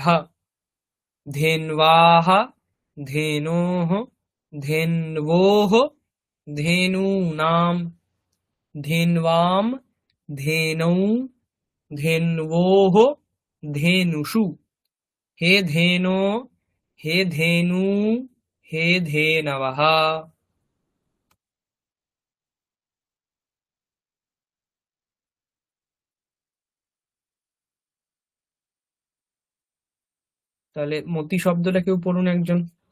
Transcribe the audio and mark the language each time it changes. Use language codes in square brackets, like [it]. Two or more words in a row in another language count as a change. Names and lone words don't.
[sa] धेन्वाः, धेनोः, धेन्वोः, धेनूनाम्। धेन्वाम्, धेनौ, धेन्वोः, धेनुषु। हे धेनो, हे धेनु, हे धेनवः। [bn] তাহলে মতি শব্দটা কেউ পড়ুন একজন।